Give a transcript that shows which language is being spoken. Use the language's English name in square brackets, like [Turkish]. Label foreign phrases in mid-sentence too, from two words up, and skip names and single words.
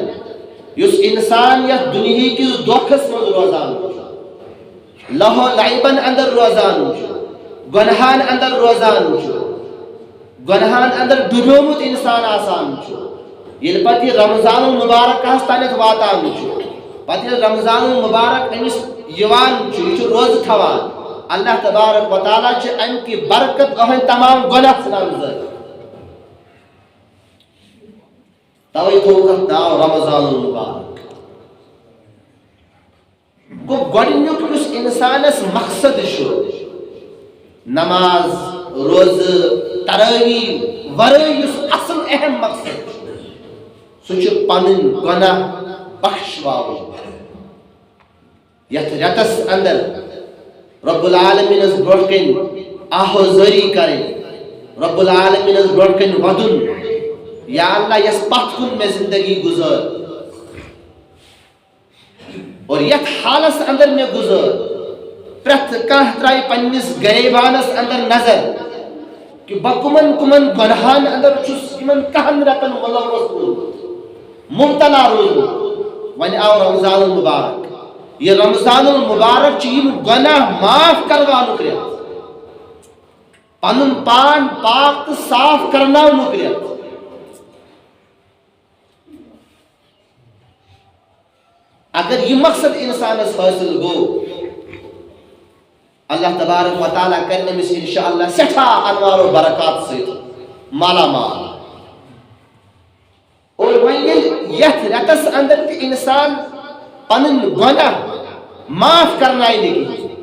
[Kashmiri] یُس انسان یتھ دنیا کس دھوکھس منٛز روزان لہو لعبن اندر روزان گنہان اندر روزان گنہان اندر ڈوبیومُت انسان آسان ییٚلہِ پتہٕ یہ رمضان المبارکس تانٮ۪تھ واتان پتہٕ ییٚلہِ رمضان المبارک أمِس یوان یہ روز تھوان اللہ تبارک و تعالیٰ ام کی برکت اہن تمام گناہ ژھٕنان توے تھوٚوُکھ ناو رمضان المبارک گوٚو گۄڈٕنیُک یُس انسانس مقصد نماز روزٕ تراویح ورٲے یُس اصل اہم مقصد سُہ چھُ پنٕنۍ گۄناہ بخشواوٕنۍ یتھ رٮ۪تس اندر رب العالمین اس برونٛٹھ کَنۍ آہوزٲری کَرٕنۍ رب العالمین اس برونٛٹھ کَنۍ وَدُن یا اللہ یس پتھ کُن مےٚ زندگی گُزٲر اور یتھ حالس اندر مےٚ گُزٲر پرٛٮ۪تھ کانٛہہ ترٛایہِ پننِس گریبانس اندر نظر کہ بہٕ کُمن کُمن گۄنہن اندر چھُس یِمن کہن رٮ۪تن مُلوث روٗدمُت مُبتلا روٗدمُت وۄنۍ آو رمضان المبارک یہ رمضان المبارک چھِ یِم گۄناہ معاف کرناونُک رٮ۪تھ پنُن پان پاک تہٕ صاف کرناونُک رٮ۪تھ اگر یہ مقصد انسانس حٲصِل گوٚو اللہ تبارک و تعالیٰ کرِ أمِس انشاءاللہ سٮ۪ٹھاہ انوار و برکات سۭتۍ مالا مال اور وۄنۍ ییٚلہِ یتھ رٮ۪تس اندر تہِ انسان پنٕنۍ گۄناہ معاف کرنایہِ نہٕ کِہیٖنۍ